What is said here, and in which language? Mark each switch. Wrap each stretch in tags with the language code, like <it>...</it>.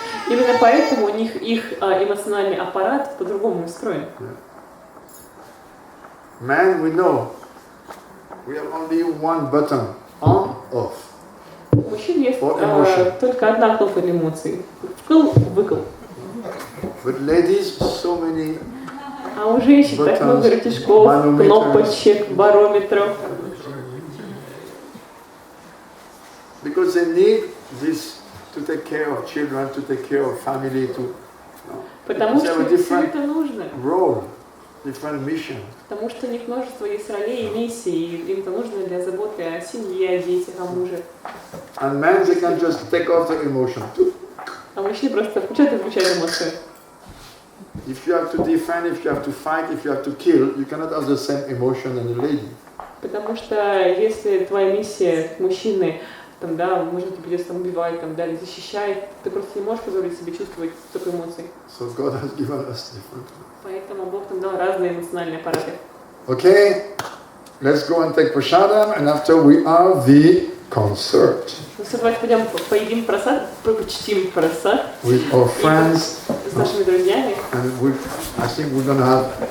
<ru>Именно поэтому у них их эмоциональный аппарат по-другому устроен.</ru> <en>Man, we know. We have only one button, on, off.</en> <ru>У мужчин есть только одна кнопка для эмоций. Вкл-выкл.</ru> <en>But ladies, so many.</en> <ru>А у женщин так много рычажков, кнопочек, барометров.</ru> <en>Because they need this to take care of children, to take care of family, to.</en> <ru>Потому что все это нужно.</ru> <en>Role, different mission.</en> <ru>Потому что у них множество есть ролей и миссий, и им это нужно для заботы о семье, о детях, о муже.</ru> <en>And men, they can just take off the emotion.</en> <ru>А мужчины просто включают и выключают эмоции.</ru> <en>If you have to defend, if you have to fight, if you have to kill, you cannot have the same emotion as a lady.</en> <ru>Потому что если твоя миссия мужчины, там, да, может тебе придется там убивать, там, да, или защищать, ты просто не можешь позволить себе чувствовать столько эмоций.</ru> <en>So God has given us different.</en> <ru>Поэтому Бог нам дал разные эмоциональные аппараты.</ru> <en>Okay, let's go and take prasadam, and after we are the concert.</en> <ru>Ну все, давайте пойдем поедим просад, почтим просад.</ru> <en>With our friends.</en> <ru>С нашими друзьями.</ru> <en>And I think we're gonna have.</en>